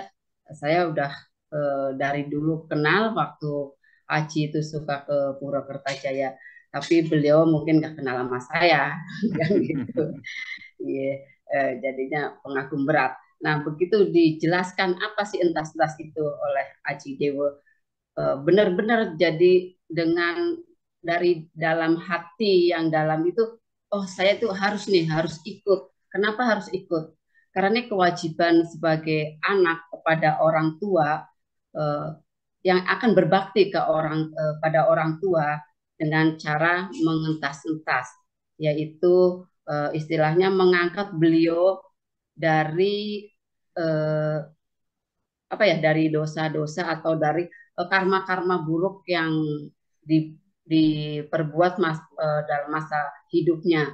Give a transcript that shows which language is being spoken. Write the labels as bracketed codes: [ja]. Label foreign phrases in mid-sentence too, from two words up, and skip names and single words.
[id] Saya udah dari dulu kenal waktu Aji itu suka ke Pura Kertajaya tapi beliau mungkin nggak kenal sama saya, kan gitu. Iya, jadinya pengagum berat. Nah, begitu dijelaskan apa sih entas-entas itu oleh Aji Dewo, benar-benar jadi dengan dari dalam hati yang dalam itu, oh saya tuh harus nih, harus ikut. Kenapa harus ikut? Karena ini kewajiban sebagai anak kepada orang tua, eh, yang akan berbakti ke pada orang tua dengan cara mengentas-entas, yaitu istilahnya mengangkat beliau dari eh, apa ya, dari dosa-dosa atau dari karma-karma buruk yang di, diperbuat dalam masa hidupnya.